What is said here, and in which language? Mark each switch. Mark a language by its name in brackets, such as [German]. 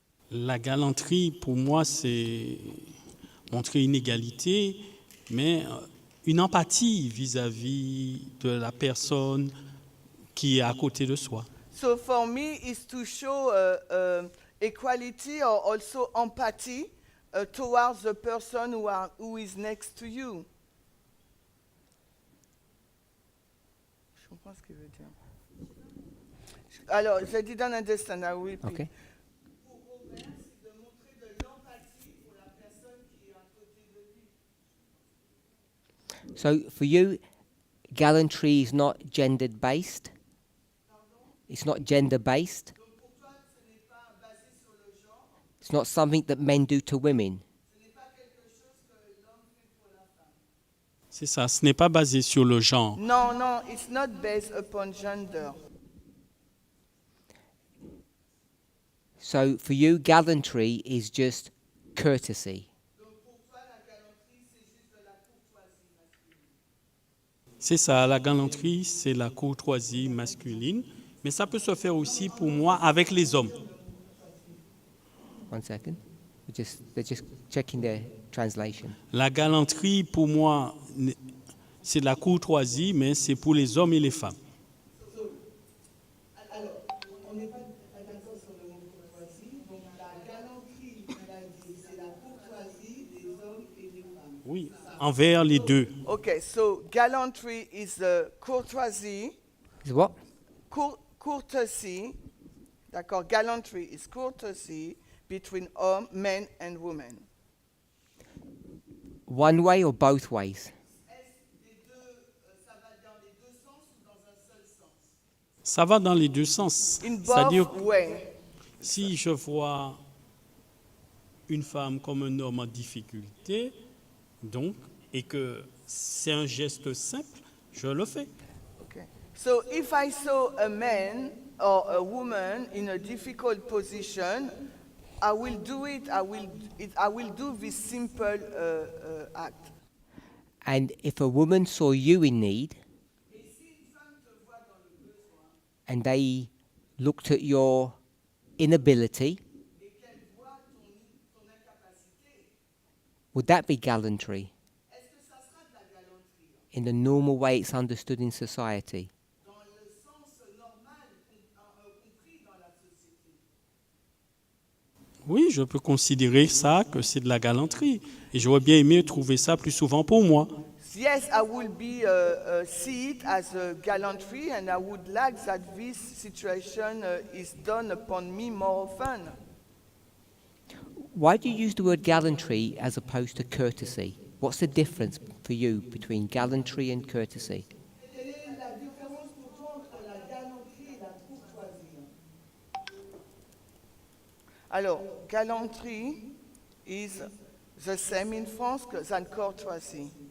[French] La galanterie, pour moi, c'est montrer une égalité, mais une empathie vis-à-vis de la personne qui est à côté de soi. [English] So for me, it's to show equality or also empathy towards the person who is next to you. [French] Je comprends ce qu'il veut dire. Alors, je [English] didn't understand. I will repeat. Okay. So for you, gallantry is not gendered based. It's not gender based. It's not something that men do to women. [French] C'est ça, ce n'est pas basé sur le genre. [English] No, no, it's not based upon gender. So for you, gallantry is just courtesy. [French] C'est ça, la galanterie, c'est la courtoisie masculine, mais ça peut se faire aussi pour moi avec les hommes. [English] 1 second. They're just checking their translation. [French] La galanterie, pour moi, c'est de la courtoisie, mais c'est pour les hommes et les femmes. Alors, on n'est pas d'accord sur le mot courtoisie, donc la galanterie, c'est la courtoisie des hommes et des femmes. Oui, envers les deux. [English] Okay, so gallantry is courtoisie. Is what? Courtesy, [French] d'accord, [English] gallantry is courtesy between men and women. One way or both ways? [French] Ça va dans les deux sens. [English] In [French] C'est-à-dire, [English] both ways. [French] si je vois une femme comme un homme en difficulté, donc, et que c'est un geste simple, je le fais. [English] Okay. So if I saw a man or a woman in a difficult position, I will do it. I will do this simple act. And if a woman saw you in need, and they looked at your inability, would that be gallantry? In the normal way it's understood in society? [French] Oui, je peux considérer ça que c'est de la galanterie. Et j'aurais bien aimé trouver ça plus souvent pour moi. [English] Yes, I will see it as a gallantry, and I would like that this situation is done upon me more often. Why do you use the word gallantry as opposed to courtesy? What's the difference for you between gallantry and courtesy? [French] Quelle est la différence pour toi entre la galanterie et la courtoisie? [English] Alors, galanterie is the same in France than courtesy.